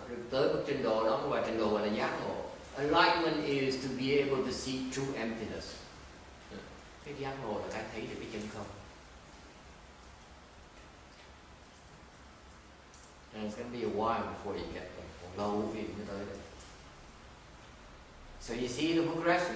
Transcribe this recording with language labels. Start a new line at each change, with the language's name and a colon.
Vietnamese: Tới một trình độ đó gọi trình độ gọi là giác ngộ.
English: Enlightenment is to be able to see true emptiness.
Vietnamese: Cái giác ngộ là cái thấy được cái chân không.
English: And it's going to be a while before you get there.
Vietnamese: Còn lâu vì mới tới đây.
English: So you see the progression.